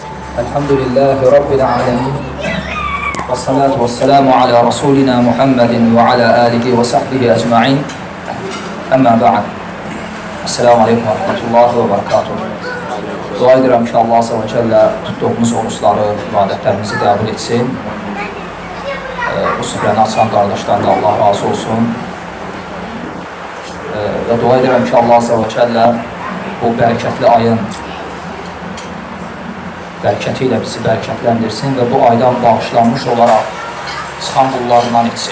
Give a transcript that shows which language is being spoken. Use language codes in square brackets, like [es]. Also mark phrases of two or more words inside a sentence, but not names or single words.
[ar] الحمد لله رب العالمين. والصلاة والسلام على رسولنا محمد وعلى آله وصحبه أجمعين. أما بعد. السلام عليكم ورحمة الله وبركاته. [az] Dua edirəm ki, [ar] الله عز وجل [az] tuttuğumuz oruçları, ibadətlərimizi qəbul etsin. Bu süfrəni açan qardaşlarına Allah razı olsun. Və dua edirəm ki, [ar] الله عز وجل [az] bu bərəkətli ayın bərəkəti ilə bizi bərəkətləndirsin və bu aydan bağışlanmış olaraq çıxan qullarından etsin.